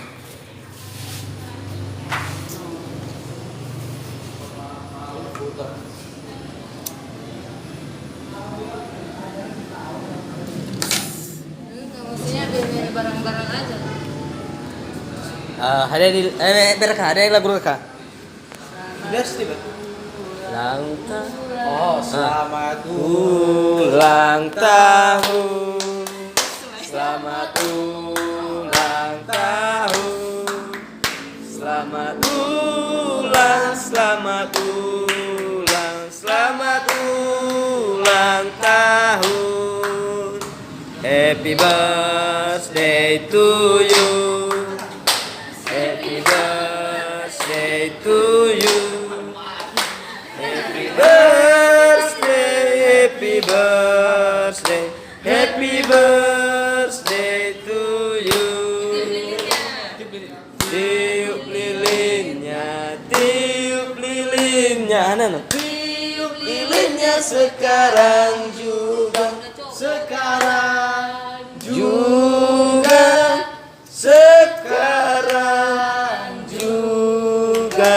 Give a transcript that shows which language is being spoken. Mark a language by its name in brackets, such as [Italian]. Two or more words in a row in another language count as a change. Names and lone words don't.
[Indonesian] Maksudnya biar barang-barang aja. Ada di berkah, ada yang lagu berkah. Biar sedikit. Ulang tahun. Oh, selamat Ulang tahun. Selamat ulang tahun. Selamat ulang, selamat ulang, selamat ulang tahun. [English] Happy birthday to you. Happy birthday to you. Happy birthday, happy birthday, happy birthday to you. [Indonesian] Tiup lilinnya, tiup lilinnya. Tiup lilinnya sekarang juga, sekarang juga, sekarang juga.